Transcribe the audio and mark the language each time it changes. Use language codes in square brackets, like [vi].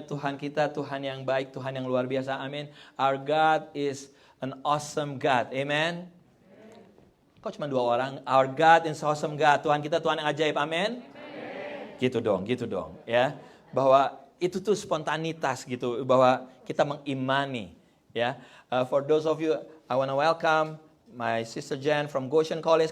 [id] Tuhan kita Tuhan yang baik, Tuhan yang luar biasa. Amin. [en] Our God is an awesome God. [id] Amen. Kok cuma 2 orang? [en] Our God is awesome God. [id] Tuhan kita Tuhan yang ajaib. Amin. Gitu dong, ya. Bahwa itu tuh spontanitas gitu, bahwa kita mengimani, ya. [en] For those of you, I want to welcome my sister Jen from Goshen College.